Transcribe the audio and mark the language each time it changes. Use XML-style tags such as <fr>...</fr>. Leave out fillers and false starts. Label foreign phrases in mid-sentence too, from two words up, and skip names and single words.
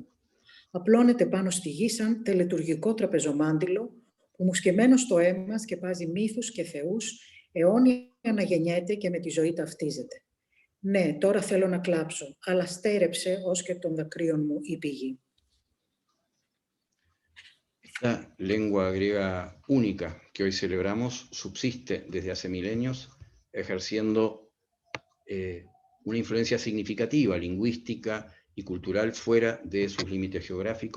<el>Απλώνεται πάνω στη γη σαν τελετουργικό τραπεζομάντιλο που μουσκεμένο στο αίμα σκεπάζει μύθους και θεούς, αιώνια αναγεννιέται και με τη ζωή ταυτίζεται. Ναι, τώρα θέλω να κλάψω, αλλά στέρεψε ως και των δακρύων μου η πηγή.</el> <es>Esta lengua griega única que hoy celebramos subsiste desde hace milenios, ejerciendo una influencia significativa, lingüística y cultural fuera de sus límites geográficos.</es>